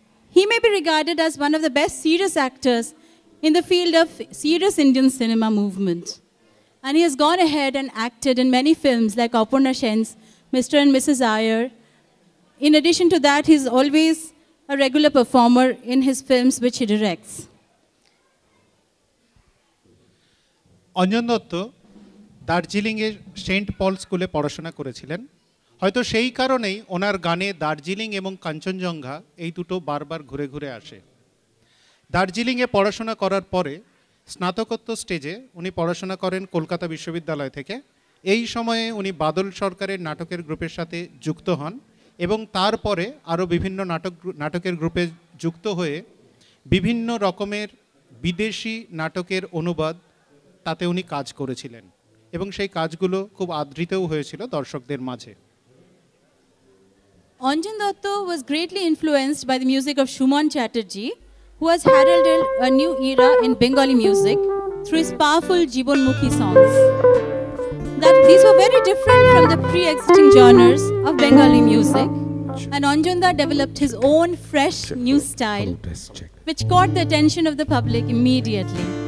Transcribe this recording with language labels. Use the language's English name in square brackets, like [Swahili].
[English] He may be regarded as one of the best serious actors in the field of serious Indian cinema movement. And he has gone ahead and acted in many films like Aparna Sen's Mr. and Mrs. Iyer. In addition to that, he's always a regular performer in his films which he directs. [Bangla] Anjan Dutta দার্জিলিংয়ের Saint পল স্কুলে পড়াশোনা করেছিলেন। হয়তো সেই কারণেই ওনার গানে দার্জিলিং এবং কাঞ্চনজঙ্ঘা এই দুটো বারবার ঘুরে ঘুরে আসে। দার্জিলিংয়ে পড়াশোনা করার পরে স্নাতকোত্তর স্টেজে উনি পড়াশোনা করেন কলকাতা বিশ্ববিদ্যালয় থেকে। এই সময়ে উনি বাদল সরকারের নাটকের গ্রুপের সাথে যুক্ত হন এবং তারপরে আরও বিভিন্ন নাটকের গ্রুপে যুক্ত হয়ে বিভিন্ন রকমের বিদেশি নাটকের অনুবাদ তাতে উনি কাজ করেছিলেন এবং সেই কাজগুলো খুব আদৃতও হয়েছিল দর্শকদের মাঝে। [English] Anjan Datta was greatly influenced by the music of Shuman Chatterjee, who who has heralded a new era in Bengali music through his powerful Jibonmukhi songs. That these were very different from the pre-existing genres of Bengali music, and Anjanda developed his own fresh new style, which caught the attention of the public immediately.